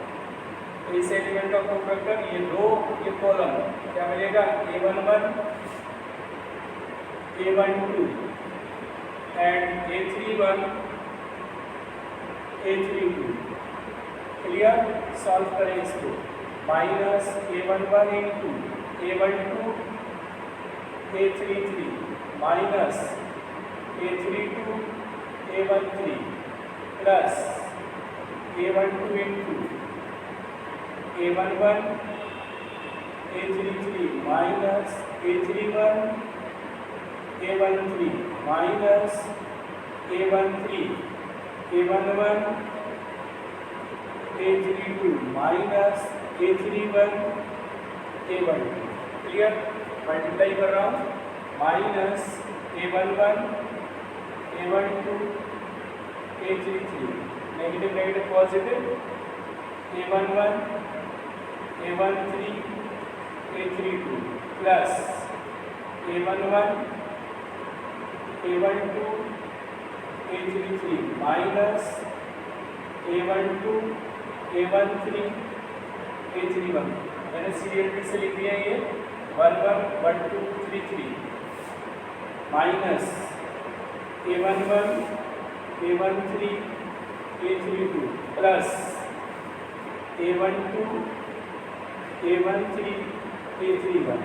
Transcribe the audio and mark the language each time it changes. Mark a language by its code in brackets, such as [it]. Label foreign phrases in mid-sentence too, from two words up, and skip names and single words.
[hi] तो इस एलिमेंट का कोफैक्टर ये रो ये कॉलम क्या मिलेगा, [en] A11 A12 and A31 A32। Clear? Solve [hi] करें इसको। [en] minus A11 into A12 A33 minus A32 A13 plus A12 into A11 A33 minus A31 A13 minus A13 A11 A32 minus A31 A12. Clear? multiply [hi] कर रहा हूँ। [en] minus A11 A12 A33 negative negative positive A11 A13 A32 plus A11 A12 A33 minus A12 A13 A31. [hi] मैंने सीरियल से लिख दिया ये 11 12 33 [en] minus A11 A13 A32 plus A12 A13 A31.